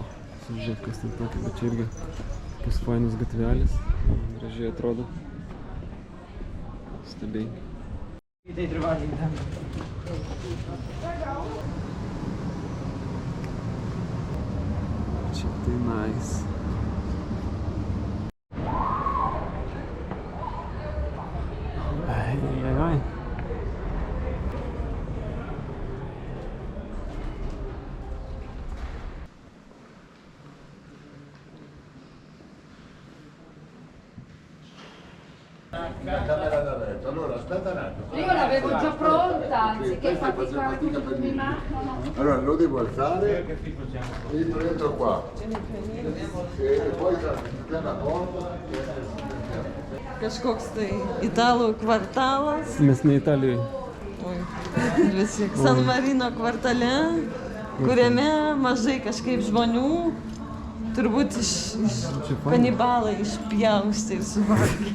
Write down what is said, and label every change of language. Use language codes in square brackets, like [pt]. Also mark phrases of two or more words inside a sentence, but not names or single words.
[lt] Žiūrėk, kas ten tokia, bet čia irgi tokius fainus gatvelis. Gražiai atrodo. Stabiai. Čia tai nice. Ai. [it] Allora aspetta un attimo. Io l'avevo già pronta, anziché faticare tutto mi mancano. Allora lo devo alzare e prendo qua. E poi piano a porta. [lt] Kažkoks tai italų kvartalas. Mes ne Italijoje. Oi, visi. San Marino kvartale, kuriame mažai kažkaip žmonių, turbūt iš kanibalai išpjausti ir suvalgyti.